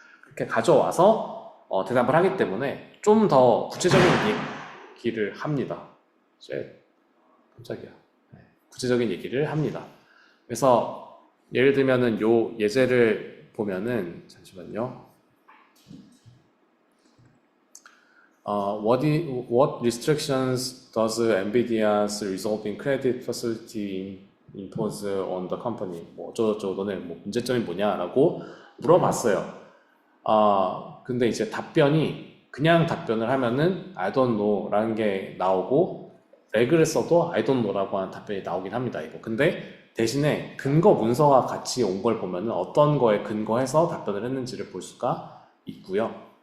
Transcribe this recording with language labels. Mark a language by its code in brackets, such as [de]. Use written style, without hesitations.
[ko] 그렇게 가져와서 대답을 하기 때문에 좀 더 구체적인 얘기를 합니다. 깜짝이야. 구체적인 얘기를 합니다. 그래서 예를 들면은 요 예제를 보면은 잠시만요. [en] What restrictions does NVIDIA's resolving credit facility impose on the company? [ko] 뭐 어쩌고저쩌고 너네 뭐 문제점이 뭐냐라고 물어봤어요. 근데 이제 답변이 그냥 답변을 하면은 [en] I don't know [ko] 라는 게 나오고 레그를 써도 I don't know라고 하는 답변이 나오긴 합니다, 이거. 근데 대신에 근거 문서와 같이 온 걸 보면은 어떤 거에 근거해서 답변을 했는지를 볼 수가 있고요.